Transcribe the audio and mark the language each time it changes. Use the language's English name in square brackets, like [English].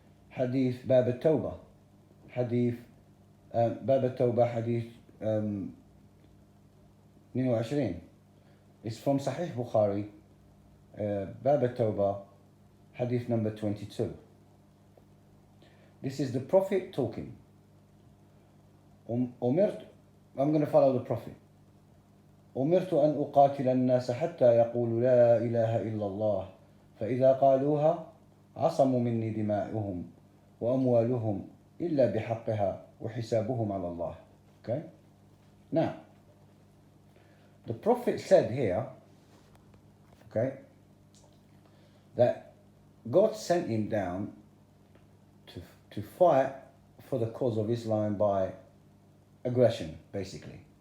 [English] Hadith Bab al-Tawbah. Hadith Bab al-Tawbah, Hadith 22. It's from Sahih Bukhari, Bab al-Tawbah, Hadith number 22. This is the Prophet talking. I'm going to follow the Prophet. [Arabic] أمرت أن أقاتل الناس حتى يقولوا لا إله إلا الله فإذا قالوها عصموا مني دماءهم وأموالهم إلا بحقها وحسابهم على الله. [English] Okay? Now, the Prophet said here, okay, that God sent him down to fight for the cause of Islam by aggression, basically.